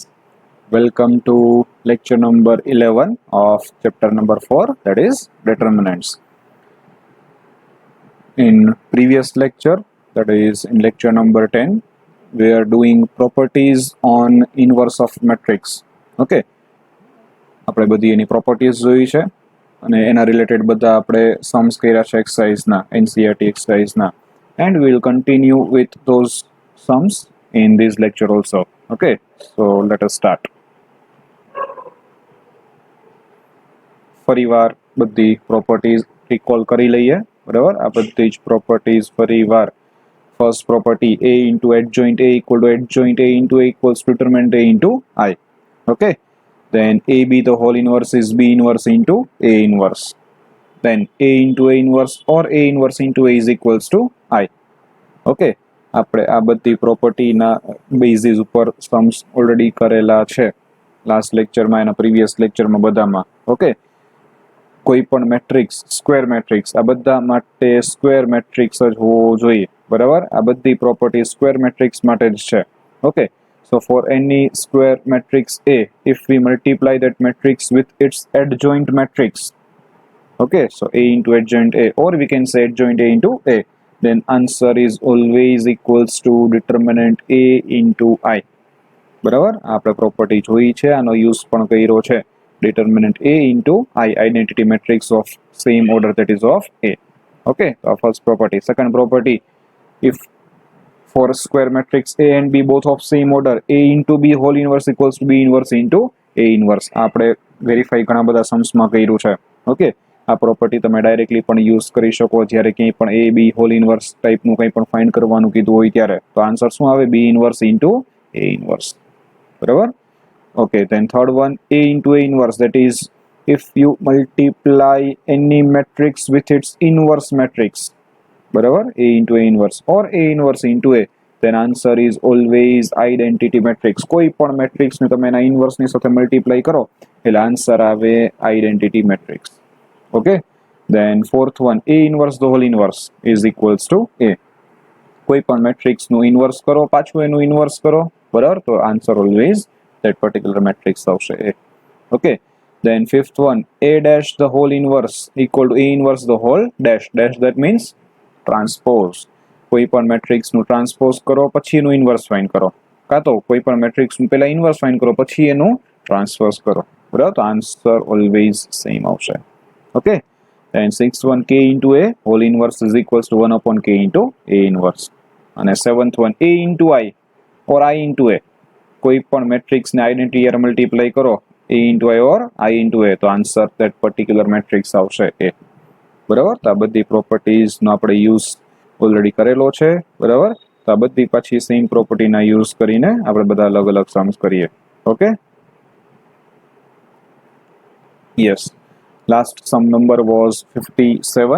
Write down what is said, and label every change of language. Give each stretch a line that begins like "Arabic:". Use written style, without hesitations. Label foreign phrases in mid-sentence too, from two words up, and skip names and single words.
English: Welcome to lecture number 11 of chapter number 4, that is determinants. In previous lecture, that is in lecture number 10, we are doing properties on inverse of matrix.
Gujarati: Okay. આપણે બધી એની પ્રોપર્ટીઝ જોઈ છે અને એના રિલેટેડ બધા આપણે સમ્સ કર્યા છે એક્સરસાઇઝના NCERT એક્સરસાઇઝના
English: and we will continue with those sums in this lecture also.
Gujarati: Okay, so let us start. ફરીવાર બધી પ્રોપર્ટીઝ રિકોલ કરી લઈએ, બરાબર? આ બધી જ પ્રોપર્ટીઝ ફરીવાર.
English: first property a into adjoint a equal to adjoint a into a equals to determinant a into I. Okay, then ab the whole inverse is b inverse into a inverse. Then a into a inverse or a inverse into a is equals to I.
Gujarati: Okay, આપણે આ બધી પ્રોપર્ટીના બેઝિસ ઉપર સમ્સ ઓલરેડી કરેલા છે લાસ્ટ લેક્ચરમાં, એના પ્રીવિયસ લેક્ચરમાં બધામાં. ઓકે, કોઈ પણ મેટ્રિક્સ,
English: square matrix,
Gujarati: આ બધા માટે
English: square matrix
Gujarati: જ હોવો જોઈએ, બરાબર? આ બધી પ્રોપર્ટી
English: square matrix
Gujarati: માટે જ છે. ઓકે,
English: so for any square matrix A, if we multiply that matrix with its adjoint matrix, okay, so A into adjoint A, or we can say adjoint A into A, then answer is always equals to determinant A into I.
Gujarati: બરાબર? આપણે પ્રોપર્ટી જોઈ છે, આનો યુઝ પણ કર્યો છે.
English: determinant A into I, identity matrix of same order, that is of A. Okay, so first property. Second property, if for square matrix A and B both of same order, A into B whole inverse equals to B inverse into A inverse.
Gujarati: આપણે વેરીફાઈ ઘણા બધા સમ્સમાં કર્યું છે. ઓકે, આ પ્રોપર્ટી તમે ડાયરેક્ટલી પણ યુઝ કરી શકો જ્યારે ક્યાંય પણ A B
English: whole inverse
Gujarati: ટાઈપનું કંઈ પણ ફાઇન્ડ કરવાનું કીધું હોય ત્યારે. તો આન્સર શું આવે?
English: B inverse into A inverse.
Gujarati: બરાબર?
English: Okay, then third one, A into A inverse, that is if you multiply any matrix with its inverse matrix, બરાબર? A into A inverse or A inverse into A, then answer is always identity matrix.
Gujarati: કોઈ પણ મેટ્રિક્સને તમે એના ઇન્વર્સની સાથે મલ્ટીપ્લાય કરો એટલે આન્સર આવે
English: identity matrix.
Gujarati: ઓકે,
English: then fourth one, A inverse the whole inverse is equals to A.
Gujarati: કોઈ પણ મેટ્રિક્સનું ઇન્વર્સ કરો, પાછું એનું ઇન્વર્સ કરો, બરાબર? તો
English: answer always that particular matrix
Gujarati: આવશે A.
English: Okay, then fifth one, A dash the whole inverse equal to A inverse the whole dash. Dash, that means transpose.
Gujarati: કોઈ પણ મેટ્રિક્સનું ટ્રાન્સપોઝ કરો પછી એનું ઇન્વર્સ ફાઇન્ડ કરો, કાં તો કોઈ પણ મેટ્રિક્સનું પહેલા ઇન્વર્સ ફાઇન્ડ કરો પછી એનું ટ્રાન્સપોઝ કરો, બરાબર? તો
English: answer always same
Gujarati: આવશે. ઓકે,
English: then sixth one, K into A whole inverse is equals to 1 upon K into A inverse. અને seventh one, A into I or I into A,
Gujarati: કોઈ પણ મેટ્રિક્સને આઈડેન્ટિટી યાર મલ્ટીપ્લાય કરો
English: A into I or I into A,
Gujarati: તો આન્સર
English: that particular
Gujarati: મેટ્રિક્સ આવશે A. બરાબર? તો આ બધી પ્રોપર્ટીઝનો આપણે યુઝ ઓલરેડી કરેલો છે, બરાબર? તો આ બધી પાછી સેમ પ્રોપર્ટીના યુઝ કરીને આપણે બધા અલગ અલગ સમ્સ કરીએ.
English: okay, yes, last sum number was 57.